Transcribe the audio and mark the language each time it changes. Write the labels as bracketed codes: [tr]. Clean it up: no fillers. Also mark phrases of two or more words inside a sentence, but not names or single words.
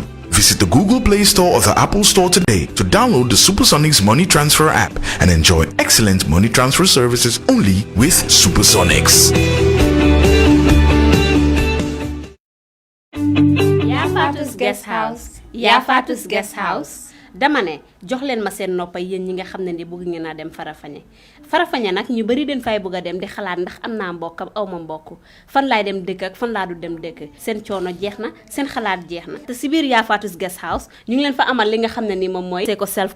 [en] Visit the Google Play Store or the Apple Store today to download the Supersonics Money Transfer app and enjoy excellent money transfer services only with Supersonics. Yafatu's Guest House. Yafatu's Guest House. [wo] dama ne jox leen ma seen noppa yéen ñi nga xam ne ni bëgg ngeen a dem Farafeñe nag ñu bari den fay bëgg a dem di xalaat ndax am naa mbokk aw ma mbokk fan laay dem dëkk ak fan laa du dem dëkk seen coono jeex na seen xalaat jeex na te si biir Yafatu's Guest House ñu ngi leen fa amal li nga xam ne ni moom mooy ko self